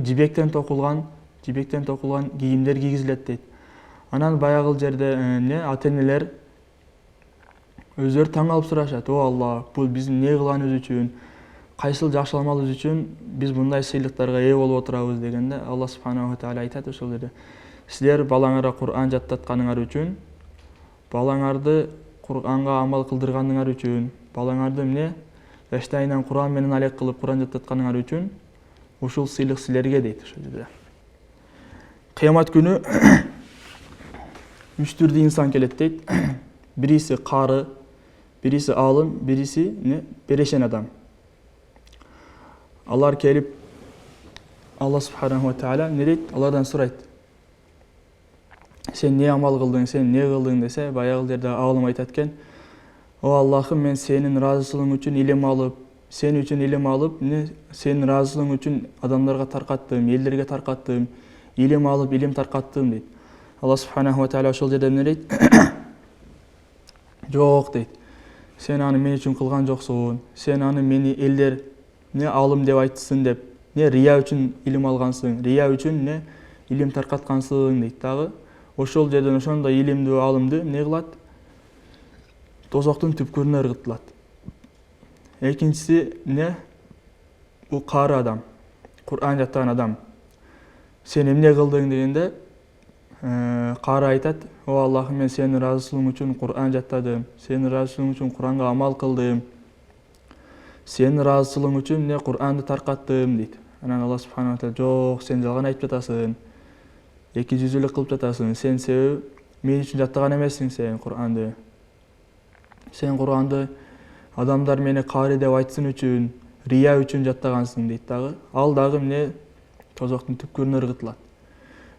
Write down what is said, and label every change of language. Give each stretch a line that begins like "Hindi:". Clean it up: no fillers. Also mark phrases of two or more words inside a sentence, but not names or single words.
Kyrgyz: Жибектен токулган кийимдер кийгизилет дейт. Анан баягыл жерде ата энелер өздөрү таң калып сурашат: о Алла, бул биздин эмне кылганыбыз үчүн, кайсыл жакшы амалыбыз үчүн биз мындай сыйлыктарга ээ болуп отурабыз дегенде, Аллах
Arabic: سبحانه وتعالى
Kyrgyz: айтат ошол жерде: силер балаңарга Кур'ан жаттатканыңар үчүн, балаңарды Кур'анга амал кылдырганыңар үчүн, балаңарды жаштайынан Кур'ан менен алек кылып Кур'ан жаттатканыңар үчүн ушул сыйлык силерге дейт. Ошол жерде кыямат күнү 3 түрдүү инсан келет дейт. Бириси кары, бириси алым, бириси берешен адам. Алар келип Аллах
Arabic: سبحانه وتعالى
Kyrgyz: эмне дейт? Алардан сурайт: сен эмне амал кылдың, сен эмне кылдың десе, баягы жерде алым айтат экен: о Аллахым, мен сенин ыраазычылыгың үчүн илим алып, сен үчүн илим алып, сенин ыраазычылыгың үчүн адамдарга таркаттым, элдерге таркаттым, илим алып, илим таркаттым дейт. Аллах
Arabic: سبحانه وتعالى
Kyrgyz: ошол жерде эмне дейт? Жок дейт. Сен аны мен үчүн кылган жоксуң. Сен аны мени элдер алым деп айтсын деп, рия үчүн илим алгансың, рия үчүн илим таркаткансың дейт дагы. Ошол жерден ошондой илимдүү, алымды эмне кылат? Тозоктун түпкүрүнө ыргытылат. Экинчиси бул кары адам, Кур'ан жаттаган адам. Сен эмне кылдың дегенде, кары айтат: о Аллахым, мен сенин ыраазычылыгың үчүн Кур'ан жаттадым, сенин ыраазычылыгың үчүн Кур'анга амал кылдым, сенин ыраазычылыгың үчүн Кур'анды таркаттым дейт. Анан Аллах
Arabic: سبحانه وتعالى:
Kyrgyz: жок, сен жалган айтып жатасың, эки жүзүлүк кылып жатасың, сен себеби мен үчүн жаттаган эмессиң сен Кур'анды. Сен Кур'анды адамдар мени кары деп айтсын үчүн, рия үчүн жаттагансың дейт дагы. Ал дагы тозоктун түпкүрүнө ыргытылат.